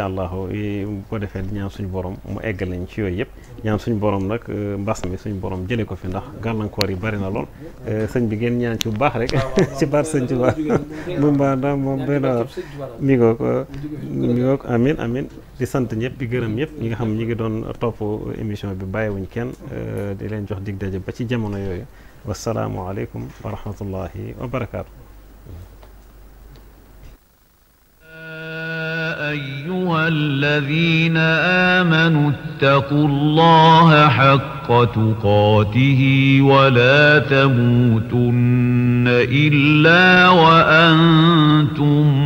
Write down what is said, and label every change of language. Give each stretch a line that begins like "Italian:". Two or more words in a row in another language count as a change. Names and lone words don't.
Wolof: allah bu ko defee di ñaan suñu borom mu eggal nañ ci yooyu yëpp ñaan suñu borom nag mbas mi suñu borom jëlee ko fi ndax gàllankoor yi bari na lool sëñ bi ngeen ñaan ci bu baax rek ci baat sëñ ci baax moom baa da moom dana mi ngoog amin amin di sant ñëpp di gërëm ñëpp ñi nga xam ñi ngi doon topp émission bi bàyyiwuñ kenn di leen jox dig daje ba ci jamono yooyu
Arabic: والسلام عليكم ورحمة الله وبركاته. أيها الذين آمنوا اتقوا الله حق تقاته ولا تموتن إلا وأنتم